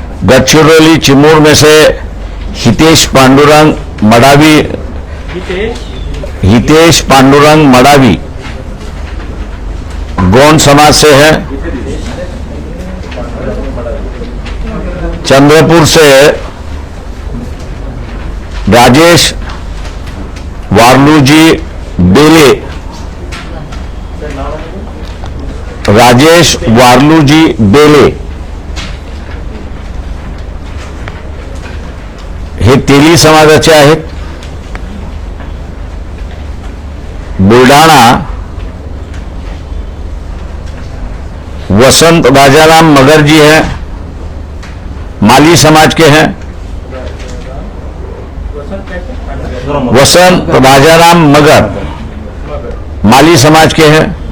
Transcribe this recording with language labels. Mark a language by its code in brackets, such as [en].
[hi] गढ़चिरौली चिमूर में से हितेश पांडुरंग मडावी, हितेश पांडुरंग मडावी गोंड समाज से हैं। चंद्रपुर से [mr] राजेश वार्लूजी बेले, राजेश वार्लूजी बेले हे तेली समाजाचे आहेत। [hi] बुलढाणा वसंत राजाराम मगर जी हैं, माली समाज के हैं। वसंत राजाराम मगर माली समाज के हैं।